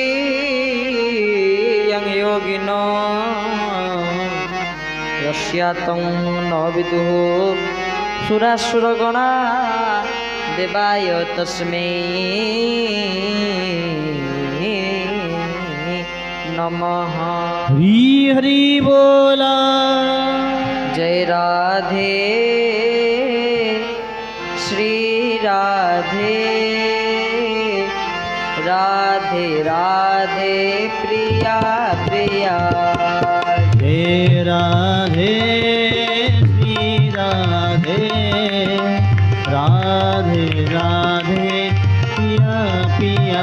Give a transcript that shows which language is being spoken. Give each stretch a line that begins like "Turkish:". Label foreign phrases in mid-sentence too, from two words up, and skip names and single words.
Sanskrit: यं योगिनो यस्यातं न विदुः सुरासुरगणा देवाय तस्मै नमः।
Hindi: हरि हरि बोला। जय राधे श्री राधे राधे राधे प्रिया प्रिया। जय राधे श्री राधे राधे राधे पिया पिया।